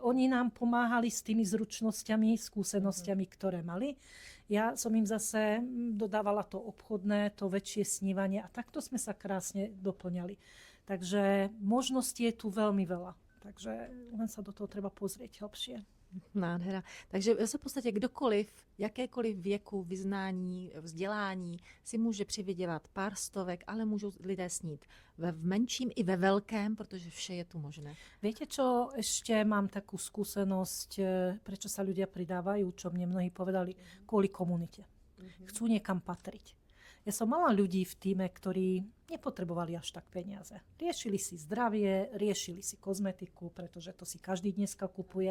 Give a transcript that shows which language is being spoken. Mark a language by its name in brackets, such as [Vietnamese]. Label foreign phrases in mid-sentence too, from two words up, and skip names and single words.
[Slovak] Oni nám pomáhali s tými zručnosťami, skúsenosťami, ktoré mali. Ja som im zase dodávala to obchodné, to väčšie snívanie a takto sme sa krásne doplňali. Takže možností je tu veľmi veľa. Takže len sa do toho treba pozrieť hlbšie. [Czech] Nádhera. Takže v podstatě kdokoliv, jakékoliv věku, vyznání, vzdělání si může přivydělat pár stovek, ale můžou lidé snít v menším i ve veľkém, protože vše je tu možné. [Slovak] Viete čo, ešte mám takú skúsenosť, prečo sa ľudia pridávajú, čo mne mnohí povedali, kvôli komunite. Chcú niekam patriť. Ja som mala ľudí v tíme, ktorí nepotrebovali až tak peniaze. Riešili si zdravie, riešili si kozmetiku, pretože to si každý dneska kupuje.